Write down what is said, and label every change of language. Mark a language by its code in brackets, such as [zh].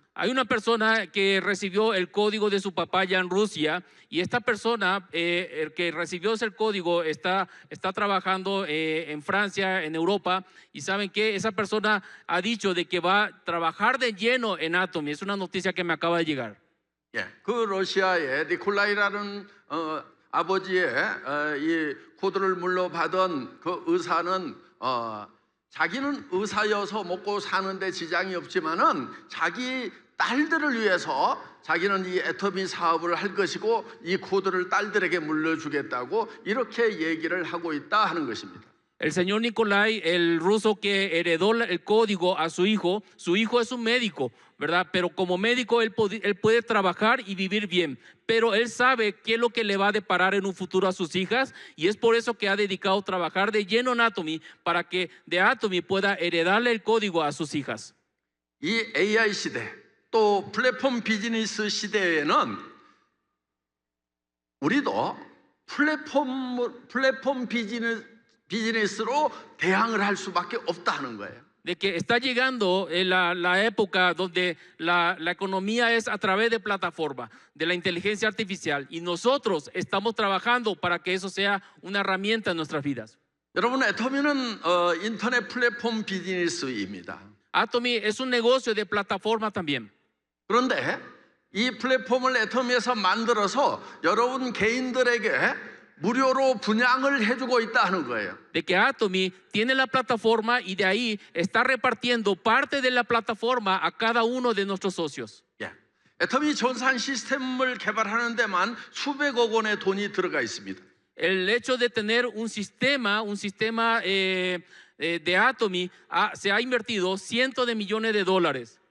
[es] Hay una persona que recibió el código de su papá ya en Rusia, y esta persona el que recibió ese código está trabajando en Francia, en Europa, y saben que esa persona ha dicho de que va a trabajar de lleno en Atomy. Es una noticia que me acaba de llegar. [ko] 예, 그 러시아의 니콜라이라는 아버지의 이 코드를 물려받은 그 의사는 자기는 의사여서 먹고 사는데 지장이 없지만은 자기 딸들을 위해서 자기는 이 애터미 사업을 할 것이고 이 코드를 딸들에게 물려주겠다고 이렇게 얘기를 하고 있다 하는 것입니다. [es] El señor Nikolai, el ruso que heredó el código a su hijo es un médico, ¿verdad? Pero como médico él puede trabajar y vivir bien, pero él sabe qué es lo que le va a deparar en un futuro a sus hijas, y es por eso que ha dedicado a trabajar de lleno en Atomy para que de Atomy pueda heredarle el código a sus hijas. [ko] 이 AI 시대 또 플랫폼 비즈니스 시대에는 우리도 플랫폼 비즈니스로 대항을 할 수밖에 없다는 거예요. [es] De que está llegando la época donde la economía es a través de plataforma, de la inteligencia artificial, y nosotros estamos trabajando para que eso sea una herramienta en nuestras vidas. [ko] 여러분, 애터미는 인터넷 플랫폼 비즈니스입니다. [es] Atomy es un negocio de plataforma también. [ko] 그런데 이 플랫폼을 애터미에서 만들어서 여러분 개인들에게 무료로 분양을 해주고 있다 하는 거예요. [es] De que Atomy tiene la plataforma y de ahí está repartiendo parte de la plataforma a cada uno de nuestros socios. [ko] 예. 애터미 전산 시스템을 개발하는 데만 수백억 원의 돈이 들어가 있습니다. [es] El hecho de tener un sistema de Atomy se ha invertido cientos de millones de dólares.